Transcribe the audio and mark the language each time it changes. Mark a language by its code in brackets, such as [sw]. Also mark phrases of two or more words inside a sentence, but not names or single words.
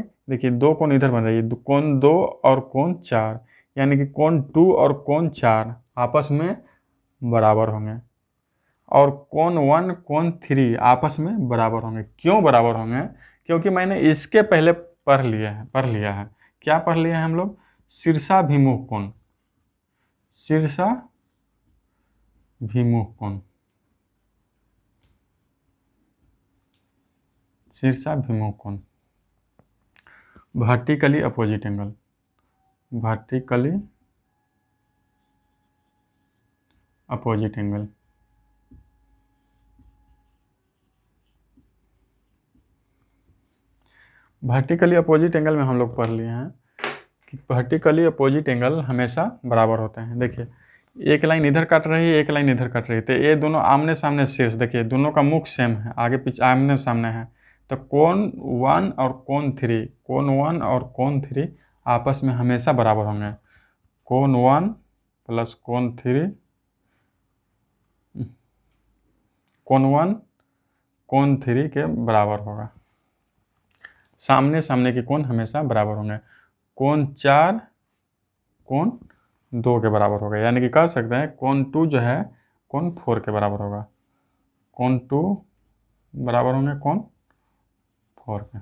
[hi] देखिए दो कोण इधर बन रही है, कोण 2 और कोण 4, यानी कि कोण 2 और कोण 4 आपस में बराबर होंगे, और कोण 1 कोण 3 आपस में बराबर होंगे। क्यों बराबर होंगे? क्योंकि मैंने इसके पहले पढ़ लिया है। क्या पढ़ लिया है हम लोग? शीर्षाभिमुख कोण, शीर्षाभिमुख कोण, शीर्षाभिमुख कोण, [en] vertically opposite angle, vertically opposite angle. vertically opposite angle [hi] में हम लोग पढ़ लिए हैं कि [en] vertically opposite angle [hi] हमेशा बराबर होते हैं। देखिए एक लाइन इधर कट रही है, एक लाइन इधर कट रही है, तो ये दोनों आमने सामने शीर्ष, देखिए दोनों का मुख सेम है, आगे पीछे आमने सामने है, तो कोण 1 और कोण 3, कोण 1 और कोण 3 आपस में हमेशा बराबर होंगे। कोण 1 प्लस कोण 3, कोण 1 कोण 3 के बराबर होगा। सामने सामने के कोण हमेशा बराबर होंगे। कोण 4 कोण 2 के बराबर होगा, यानी कि कह सकते हैं कोण 2 जो है कोण 4 के बराबर होगा। कोण 2 बराबर होंगे कोण 4 के।